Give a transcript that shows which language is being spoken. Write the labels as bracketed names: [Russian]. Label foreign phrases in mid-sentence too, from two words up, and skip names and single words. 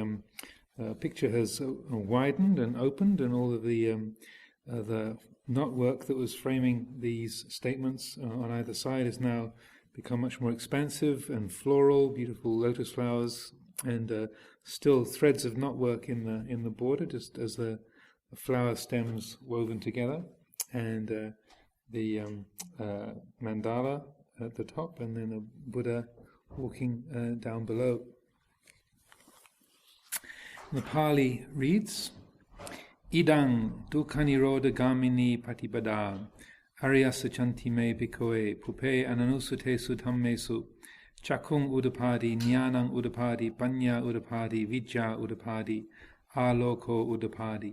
[English] picture has widened and opened, and all of the knotwork that was framing these statements on either side has now become much more expansive and floral, beautiful lotus flowers, and still threads of knotwork in the border, just as the flower stems woven together, and the mandala at the top, and then a Buddha walking down below. The Pali reads, [Pali] Idang dukkha-nirodha gamini patipada aryasa chanti me bhikkhave pupe ananusutesu dhammesu chakung udapadi, jnanang udapadi, panya udapadi, vijja udapadi, aloko udapadi.